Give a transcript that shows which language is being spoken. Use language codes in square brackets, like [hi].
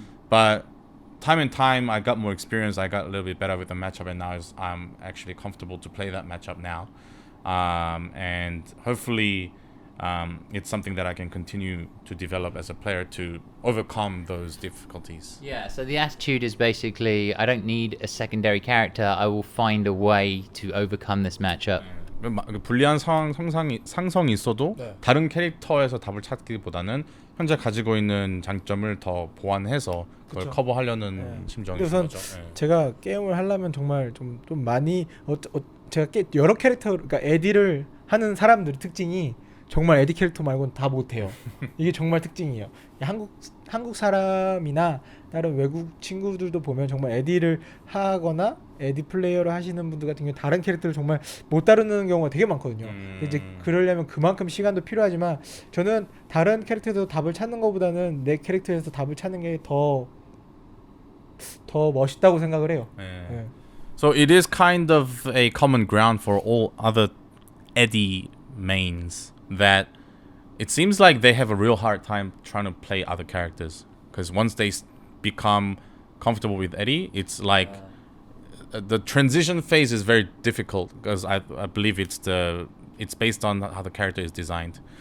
[en] But time and time, I got more experience. I got a little bit better with the matchup, and now I'm actually comfortable to play that matchup now. And hopefully, it's something that I can continue to develop as a player to overcome those difficulties. Yeah, so the attitude is basically, I don't need a secondary character. I will find a way to overcome this matchup. [ko] 불리한 상성이 있어도 다른 캐릭터에서 답을 찾기보다는 현재 가지고 있는 장점을 더 보완해서 그걸 커버하려는 심정인 우선 거죠. 제가 게임을 하려면 정말 좀 많이 제가 여러 캐릭터, 그러니까 에디를 하는 사람들 특징이 정말 에디 캐릭터 말고는 다 못해요. 이게 정말 특징이에요. 한국 사람이나 다른 외국 친구들도 보면 정말 에디를 하거나 에디 플레이어를 하시는 분들 같은 경우 다른 캐릭터를 정말 못 다루는 경우가 되게 많거든요. 근데 이제 그러려면 그만큼 시간도 필요하지만 저는 다른 캐릭터에서 답을 찾는 것보다는 내 캐릭터에서 답을 찾는 게 더 멋있다고 생각을 해요. 네. [en] So it is kind of a common ground for all other Eddy mains that it seems like they have a real hard time trying to play other characters because once they become comfortable with Eddy, it's like the transition phase is very difficult because I believe it's based on how the character is designed.